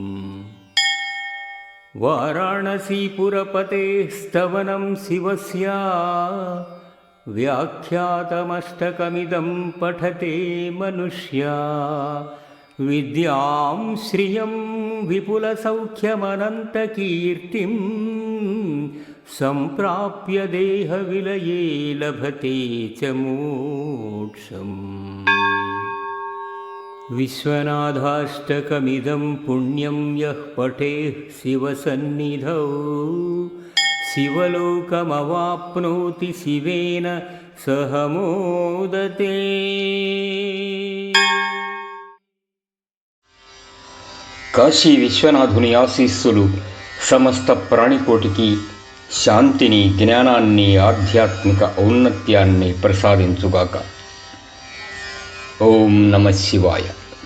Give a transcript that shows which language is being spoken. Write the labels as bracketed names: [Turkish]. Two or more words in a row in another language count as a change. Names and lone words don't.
[Sanskrit] वाराणसीपुरपतेः स्तवनं शिवस्य व्याख्यातमष्टकमिदं पठते मनुष्या विद्यां श्रियं विपुलसौख्यमनन्तकीर्तिं सम्प्राप्य देहविलये लभते च मोक्षम्। विश्वनाथाष्टकमिदं पुण्यं यः पठेत् शिवसन्निधौ शिवलोकमवाप्नोति शिवेन सह मोदते। [Telugu] కాశీ విశ్వనాథుని ఆశీస్సులు సమస్త ప్రాణికోటికి శాంతిని, జ్ఞానాన్ని, ఆధ్యాత్మిక ఔన్నత్యాన్ని ప్రసాదించుగాక. ఓం నమః శివాయ.